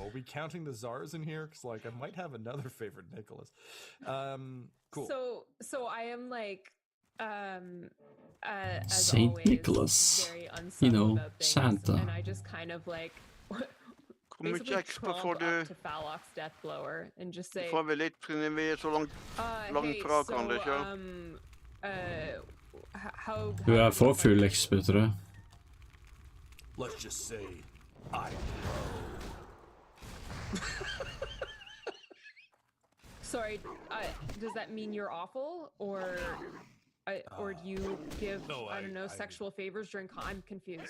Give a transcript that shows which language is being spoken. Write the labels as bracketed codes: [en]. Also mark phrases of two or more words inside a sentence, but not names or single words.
[en] Are we counting the czars in here? Because, like, I might have another favorite Nicholas. Cool. So I am like, as Saint always, Nicholas. very unsubtle You know, about things, Santa. and I just kind of like basically tromp up to Phalox Deathblower and just say, [no] Får vi litt, siden vi så langt [en] hey, [no] fra [en] so, [no] hverandre, ikke? [en] how [no] Du er for full XP, tror jeg. [en] Let's just say, I Sorry, does that mean you're awful, or do you give I don't know sexual favors during? I'm confused.